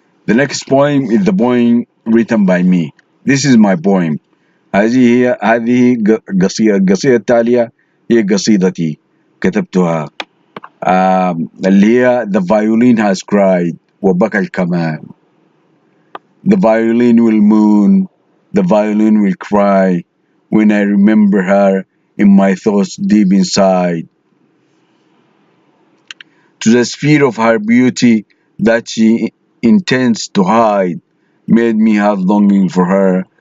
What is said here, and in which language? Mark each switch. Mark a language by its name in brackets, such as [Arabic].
[English] The next poem is the poem written by me. This is my poem. [Arabic] هذه قصيدة. القصيدة التالية هي قصيدتي كتبتها، اللي هي [English] The violin has cried [Arabic] وبكى الكمان. [English] The violin will moan, the violin will cry when I remember her in my thoughts deep inside. To the sphere of her beauty that she intends to hide, made me have longing for her.